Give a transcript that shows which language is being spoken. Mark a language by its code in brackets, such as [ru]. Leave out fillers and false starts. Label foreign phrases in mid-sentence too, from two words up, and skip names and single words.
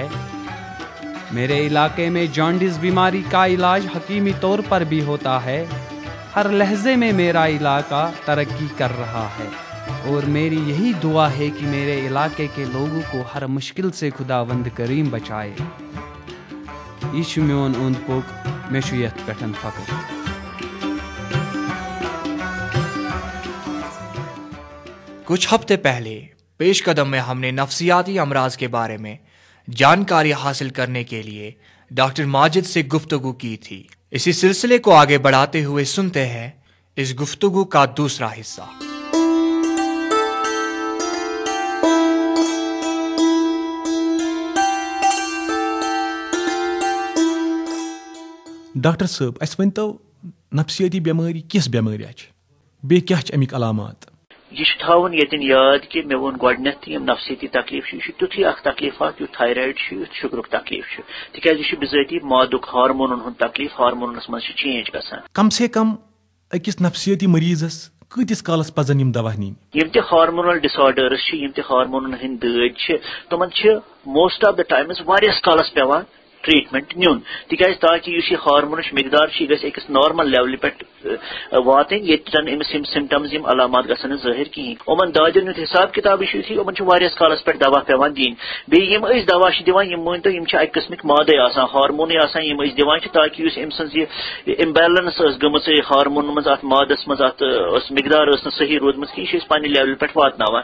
[ur] میرے علاقے میں جانڈس بیماری کا علاج حکیمی طور پر بھی ہوتا ہے۔ ہر لحظے میں میرا علاقہ ترقی کر رہا ہے اور میری یہی دعا ہے کہ میرے علاقے کے لوگوں کو ہر مشکل سے خداوند کریم بچائے۔ [ks] یہ چھُ میون اوند پوک، مےٚ چھُ یتھ پٮ۪ٹھ فخر۔ [ur] کچھ ہفتے پہلے پیش قدم میں ہم نے نفسیاتی امراض کے بارے میں جانکاری حاصل کرنے کے لیے ڈاکٹر ماجد سے گفتگو کی تھی۔ اسی سلسلے کو آگے بڑھاتے ہوئے سنتے ہیں اس گفتگو کا دوسرا حصہ۔ [ks] ڈاکٹر صٲب، اَسہِ ؤنۍتو نفسیٲتی بیمٲری کِژھ بیمٲرۍ چھِ بیٚیہِ کیٛاہ چھِ اَمِکۍ علامات؟ یہ تھاون یتن یاد کہ مے وون گۄڈنیتھ یم نفسیتی تکلیف یہ تیتھُے اکھ تکلیف یُتھ تھایرایڈ یُتھ شُگرُک تکلیف تکیازِ یہ بذٲتی مادُک ہارمونن ہُنٛد تکلیف، ہارمونس منٛز چھِ چینج گژھان۔ کم سے کم أکِس نفسیٲتی مریضس کۭتِس کالس پزن یم دوا نِنۍ؟ یم تہِ [en] hormonal disorders [ks] چھِ، یم تہِ ہارمونن ہٕنٛدۍ دٲدۍ چھِ، تمن چھِ [en] most of the times [ks] واریاہس کالس پیوان ٹریٹمنٹ نیون تکیازِ تاکہ اس ہارمونچ مقدار یہ گژھِ أکِس [en] normal level [ks] پٮ۪ٹھ واتن ییٚتہِ زن أمِس یم سمٹمز یم علامات گژھن نہٕ ظٲہر کِہیٖنۍ۔ یِمن دادٮ۪ن ہُنٛد حساب کِتاب چھُ یُتھُے یِمن چھُ واریاہس کالس پٮ۪ٹھ دوا پیوان دِنۍ۔ بیٚیہِ یِم أسۍ دوا چھِ دِوان یِم مٲنۍتو یِم چھِ اکہِ قٕسمٕکۍ مادے آسان، ہارمونٕے آسان یِم أسۍ دِوان چھِ تاکہ یُس أمۍ سٕنٛز یہِ امبیلنس ٲس گٔمٕژ ہارمونن منٛز اتھ مادس منٛز اتھ ٲس مقدار ٲس نہٕ صحیح روٗدمٕژ کِہیٖنۍ یہِ چھِ أسۍ پننہِ لیولہِ پٮ۪ٹھ واتناوان۔